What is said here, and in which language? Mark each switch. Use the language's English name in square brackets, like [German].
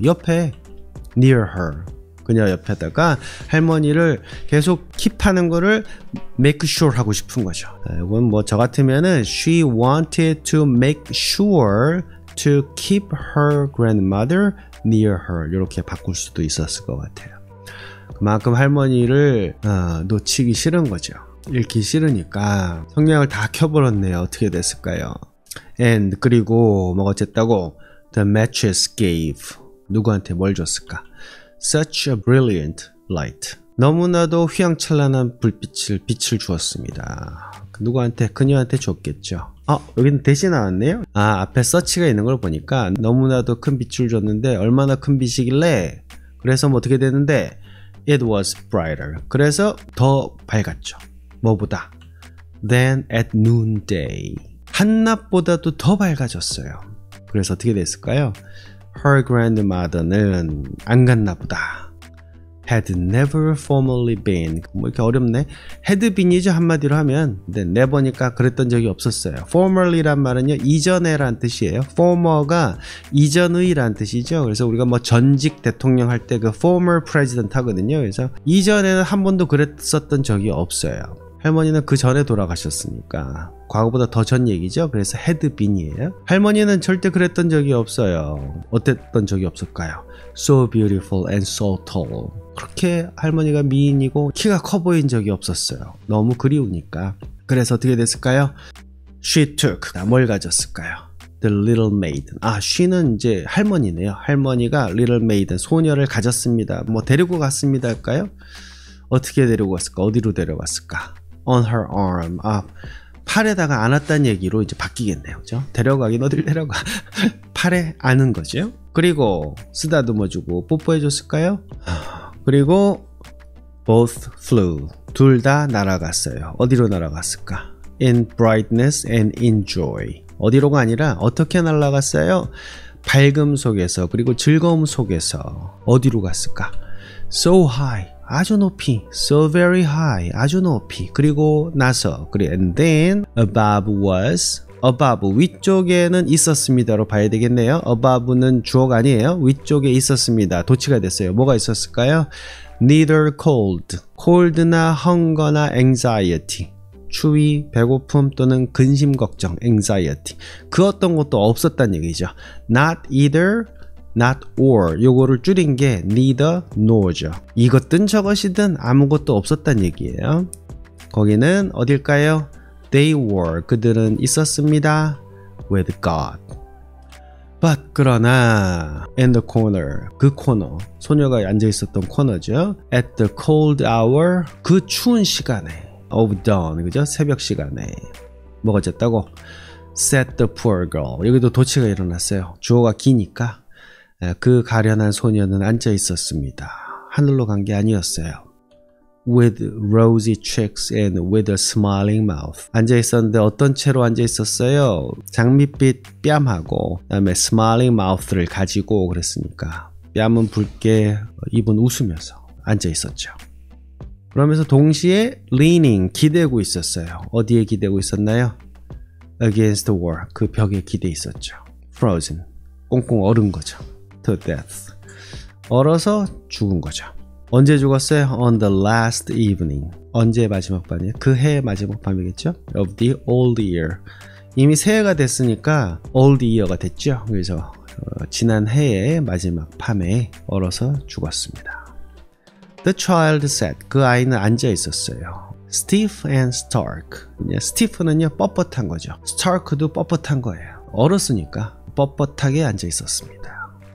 [Korean] 옆에 near her 그녀 옆에다가 할머니를 계속 킵하는 거를 make sure 하고 싶은 거죠. 이건 뭐 저 같으면은 [English] she wanted to make sure to keep her grandmother near her [Korean] 이렇게 바꿀 수도 있었을 것 같아요. 그만큼 할머니를 놓치기 싫은 거죠. 잃기 싫으니까 성냥을 다 켜버렸네요. 어떻게 됐을까요? And 그리고 뭐가 어쨌다고 [English] The matches gave [Korean] 누구한테 뭘 줬을까? [English] Such a brilliant light [Korean] 너무나도 휘황찬란한 빛을 주었습니다. 누구한테? 그녀한테 줬겠죠. 여기는 대신 나왔네요. 앞에 서치가 있는 걸 보니까 너무나도 큰 빛을 줬는데 얼마나 큰 빛이길래 그래서 뭐 어떻게 되는데 [English] It was brighter [Korean] 그래서 더 밝았죠. 뭐보다? [English] Than at noonday [Korean] 한낮보다도 더 밝아졌어요. 그래서 어떻게 됐을까요? Her grandmother는 안 갔나 보다. [English] Had never formerly been [Korean] 뭐 이렇게 어렵네. had been이죠 한마디로 하면. 근데 never니까 그랬던 적이 없었어요. formerly란 말은요 이전에 란 뜻이에요. former가 이전의 란 뜻이죠. 그래서 우리가 뭐 전직 대통령 할 때 그 former president 하거든요. 그래서 이전에는 한 번도 그랬었던 적이 없어요. 할머니는 그 전에 돌아가셨으니까 과거보다 더 전 얘기죠. 그래서 had been이에요. 할머니는 절대 그랬던 적이 없어요. 어땠던 적이 없을까요? [English] So beautiful and so tall [Korean] 그렇게 할머니가 미인이고 키가 커 보인 적이 없었어요. 너무 그리우니까. 그래서 어떻게 됐을까요? [English] She took [Korean] 뭘 가졌을까요? [English] The little maiden [Korean] she는 이제 할머니네요. 할머니가 little maiden 소녀를 가졌습니다. 뭐 데리고 갔습니다 할까요? 어떻게 데리고 갔을까? 어디로 데려갔을까? [English] On her arm [Korean] 팔에다가 안았다는 얘기로 이제 바뀌겠네요. 그죠? 데려가긴 어딜 데려가 팔에 안은 거죠. 그리고 쓰다듬어주고 뽀뽀해줬을까요? 그리고 [English] both flew [Korean] 둘 다 날아갔어요. 어디로 날아갔을까? [English] In brightness and in joy [Korean] 어디로가 아니라 어떻게 날아갔어요? 밝음 속에서 그리고 즐거움 속에서 어디로 갔을까? [English] So high [Korean] 아주 높이 [English] so very high [Korean] 아주 높이 그리고 나서 그리고 [English] and then above was above [Korean] 위쪽에는 있었습니다로 봐야 되겠네요. above는 주어가 아니에요. 위쪽에 있었습니다. 도치가 됐어요. 뭐가 있었을까요? neither cold나 hunger나 anxiety 추위, 배고픔 또는 근심 걱정 anxiety 그 어떤 것도 없었단 얘기죠. not either not or 요거를 줄인 게 neither nor죠. 이것든 저것이든 아무것도 없었단 얘기예요. 거기는 어딜까요? [English] They were [Korean] 그들은 있었습니다. [English] with God. [Korean] But 그러나 [English] in the corner [Korean] 그 코너 소녀가 앉아 있었던 코너죠. [English] At the cold hour [Korean] 그 추운 시간에 [English] of dawn [Korean] 그죠? 새벽 시간에 뭐가 어쨌다고? [English] Said the poor girl. [Korean] 여기도 도치가 일어났어요. 주어가 기니까 그 가련한 소녀는 앉아 있었습니다. 하늘로 간 게 아니었어요. [English] With rosy cheeks and with a smiling mouth. [Korean] 앉아 있었는데 어떤 채로 앉아 있었어요? 장밋빛 뺨하고 그다음에 smiling mouth를 가지고 그랬으니까 뺨은 붉게 입은 웃으면서 앉아 있었죠. 그러면서 동시에 [English] leaning [Korean] 기대고 있었어요. 어디에 기대고 있었나요? [English] Against the wall [Korean] 그 벽에 기대 있었죠. [English] Frozen [Korean] 꽁꽁 얼은 거죠. [English] To death [Korean] 얼어서 죽은 거죠. 언제 죽었어요? [English] On the last evening [Korean] 언제 마지막 밤이에요? 그 해의 마지막 밤이겠죠? [English] Of the old year [Korean] 이미 새해가 됐으니까 old year가 됐죠. 그래서 지난 해의 마지막 밤에 얼어서 죽었습니다. [English] The child sat [Korean] 그 아이는 앉아 있었어요. [English] Stiff and stark. [Korean] stiff는요 뻣뻣한 거죠. stark도 뻣뻣한 거예요. 얼었으니까 뻣뻣하게 앉아 있었습니다.